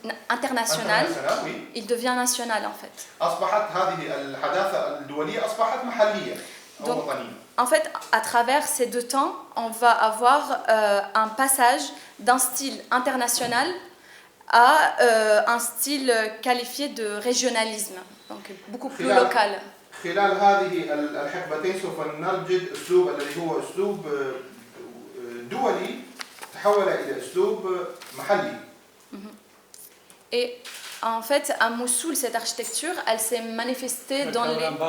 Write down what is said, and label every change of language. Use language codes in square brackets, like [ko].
[fr] international, il devient national en fait. [ar] أصبحت هذه الحداثة الدولية أصبحت محلية أو وطنية. [fr] En fait, à travers ces deux temps, on va avoir un passage d'un style international à un style qualifié de régionalisme, donc beaucoup plus local. [ar] خلال هذه الحقبتين سوف نجد أسلوب الذي هو أسلوب دولي تحول إلى أسلوب محلي. [fr] Et en fait, à Mossoul, cette architecture, elle s'est manifestée dans les...